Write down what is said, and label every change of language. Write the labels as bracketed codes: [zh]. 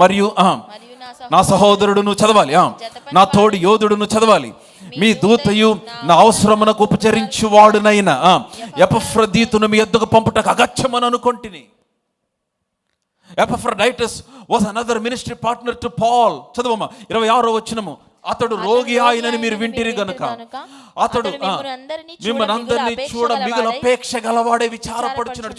[te] మరియు నా సహోదరుడును చదవాలి, నా తోడి యోధుడును చదవాలి, మీ దూతయు నా అవసరమునకు ఉపచరించువాడునైనా ఎపఫ్రదీతును మీ యొద్దకు పంపుటకు అగత్యమని అనుకొంటిని. [en] Epaphroditus was another ministry partner to Paul. [te] చదవమ్మా 26వ వచనము. అతడు రోగి ఆయనని మీరు వింటిరి గనుక అతడు మిమ్మల్ని అందరినీ చూడ మిగులు అపేక్ష గలవాడే విచారపడుచున్నాడు.